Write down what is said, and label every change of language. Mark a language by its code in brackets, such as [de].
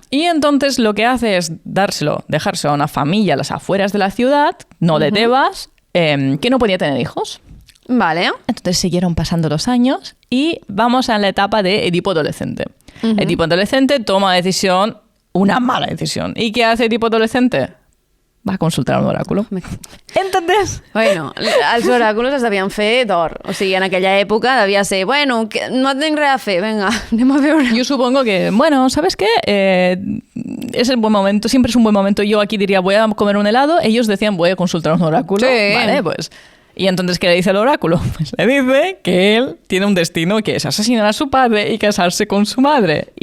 [es] Y entonces lo que hace es dejárselo a una familia a las afueras de la ciudad, no de Tebas, que no podía tener hijos. Vale. Entonces siguieron pasando los años y vamos a la etapa de Edipo adolescente. Edipo adolescente toma decisión, una mala decisión. ¿Y qué hace Edipo adolescente? Va a consultar un oráculo. ¿Entendés? [ca] Bueno, els oràculos es devien fer d'or. O sigui, en aquella època devia ser, bueno, que no tinc res a fer, venga, anem a veure. [es] Yo supongo que, bueno, ¿sabes qué? Es el buen momento, siempre es un buen momento. Yo aquí diría, voy a comer un helado. Ellos decían, voy a consultar un oráculo. Sí. Vale, pues... Y entonces, ¿qué le dice el oráculo? Pues le dice que él tiene un destino que es asesinar a su padre y casarse con su madre.